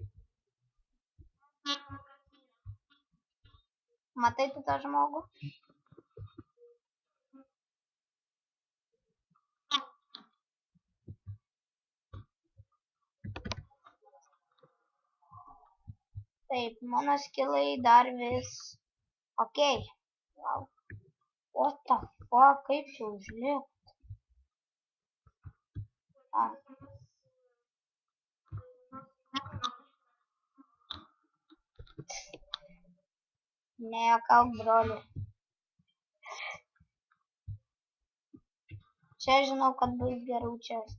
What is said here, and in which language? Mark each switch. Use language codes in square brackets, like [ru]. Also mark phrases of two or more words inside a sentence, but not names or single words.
[lt] Matai tu tą žmogų? Taip, mano skilai dar vis. Okei. [en] Wow. What the fuck, [lt] kaip čia užlipt? Nejuokauk, broli. Čia žinau, kad bus gerų čestų.